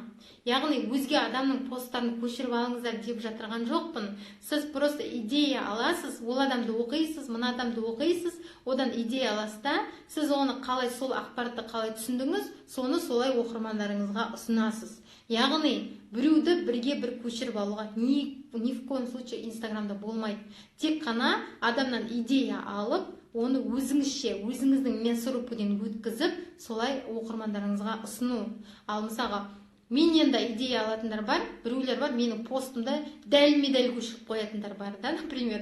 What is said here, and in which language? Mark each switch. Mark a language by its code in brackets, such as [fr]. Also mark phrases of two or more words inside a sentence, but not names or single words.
[kk] Яғни өзге адамның посттарын көшіріп алыңыздар деп жатырған жоқпын. Сіз просто идея аласыз, ол адамды оқисыз, мына адамды оқисыз, одан идея аласыз да, сіз оны қалай, сол ақпаратты қалай түсіндіңіз, соны солай оқырмандарыңызға ұсынасыз. Яғни біреуді бірге бір көшіріп алуға [ru] ни в коем случае [kk] инстаграмда болмайды. Тек қана адамнан идея алып, оны өзіңізше, өзіңіздің мясорубкіден өткізіп, солай оқырмандарыңызға ұсыну. Ал мысалға, менен де идея алатындар бар, біреулер бар, менің постымда дәлме-дәл көшіріп қоятындар бар да, например.